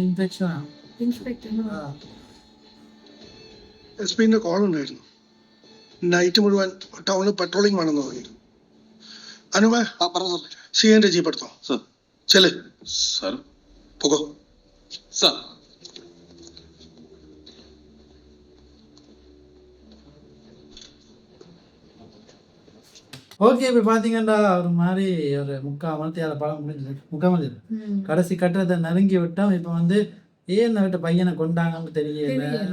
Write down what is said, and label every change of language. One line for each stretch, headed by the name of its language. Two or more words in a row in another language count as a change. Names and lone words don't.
Malayalam: എസ് പിന്റെ കോൾ ഉണ്ടായിരുന്നു. നൈറ്റ് മുഴുവൻ ടൗണിൽ പെട്രോളിംഗ് വേണമെന്ന് പറഞ്ഞു. അനുപ സി എന്റെ ജീപ്പ് എടുത്തോ. സർ. ചെല് സർ. പോകോ. സർ.
Tamil: ஓகே இப்போ பார்த்தீங்கன்னா ஒரு மாதிரி ஒரு 3/4 மணித்தியால படம் முடிஞ்சது. 3/4 மணி கடைசி கட்டத்தை நெருங்கி விட்டோம். இப்போ வந்து ஏன் விட்ட பையனை கொண்டாங்கன்னு தெரியல.